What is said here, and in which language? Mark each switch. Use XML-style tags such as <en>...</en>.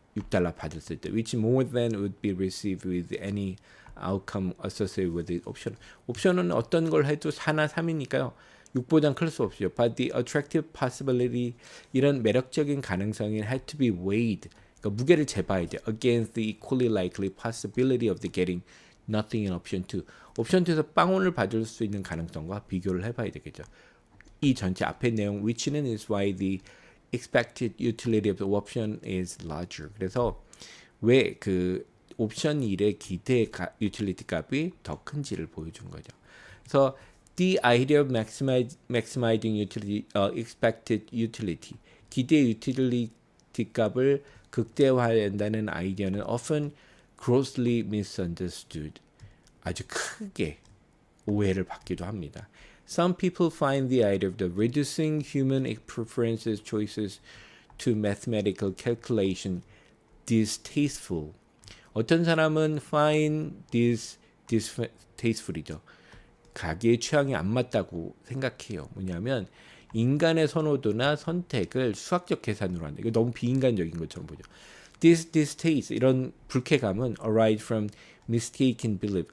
<ko>6달러 받았을 때</ko> <en>which more than would be received with any outcome associated with the option.</en> <ko>옵션은 어떤 걸 해도 4나 3이니까요. 6보단 클 수 없죠.</ko> <en>But the attractive possibility</en> <ko>이런 매력적인 가능성이</ko> <en>had to be weighed.</en> <ko>그러니까 무게를 재봐야 돼.</ko> <en>Against the equally likely possibility of the getting nothing in option 2.</en> <ko>옵션 2에서 빵원을 받을 수 있는 가능성과 비교를 해봐야 되겠죠. 이 전체 앞의 내용</ko> <en>which는 is why the expected utility of the option is larger.</en> <ko>그래서 왜 그 옵션 1의 기대 유틸리티 값이 더 큰지를 보여준 거죠. 그래서</ko> <en>the idea of maximizing utility, expected utility,</en> <ko>기대 유틸리티 값을 극대화한다는 아이디어는</ko> <en>often grossly misunderstood.</en> <ko>아주 크게 오해를 받기도 합니다.</ko> <en>Some people find the idea of the reducing human preferences choices to mathematical calculation distasteful.</en> <ko>어떤 사람은</ko> <en>find this distasteful</en> <ko>이죠. 자기의 취향이 안 맞다고 생각해요. 뭐냐면 인간의 선호도나 선택을 수학적 계산으로 한다. 이거 너무 비인간적인 것처럼 보죠.</ko> <en>This distaste</en> <ko>이런 불쾌감은</ko> <en>arise from mistaken belief.</en>